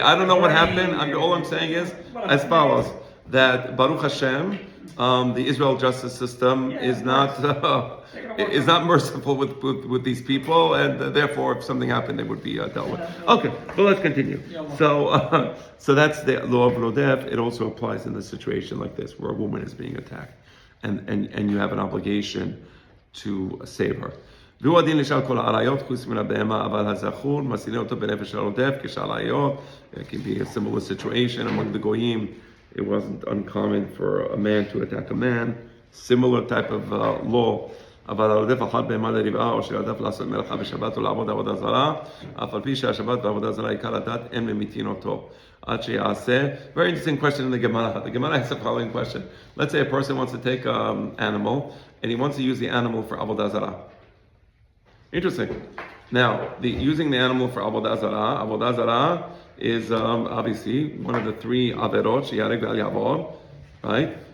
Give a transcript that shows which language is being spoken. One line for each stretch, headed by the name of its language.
English: I don't know what happened. All I'm saying is as follows: that Baruch Hashem, the Israel justice system is not merciful with these people, and therefore, if something happened, they would be dealt with. Okay, but let's continue. So that's the law of Rodef. It also applies in a situation like this, where a woman is being attacked, and you have an obligation to save her.
Hebrew: והוא הדין לשאר כל העריות חוץ מן הבהמה, אבל הזכור מסירים אותו בנפש הרודף כשאר העריות.
English: It can be a similar situation among the goyim. It wasn't uncommon for a man to attack a man. Similar type of law.
Hebrew: אבל הרודף אחת בהמה לרבעה, או שרדף לעשות מלאכה בשבת או לעבוד עבודה זרה, אף על פי שהשבת ועבודה זרה עיקר הדת, אין ממיתין אותו. עד שיעשה.
English: Very interesting question in the Gemara. The Gemara has the following question. Let's say a person wants to take an animal, and he wants to use the animal for avodah zarah. Interesting. Now, using the animal for avodah zarah is obviously one of the three averot,
Hebrew: shi'arek ve'al yavor,
English: right?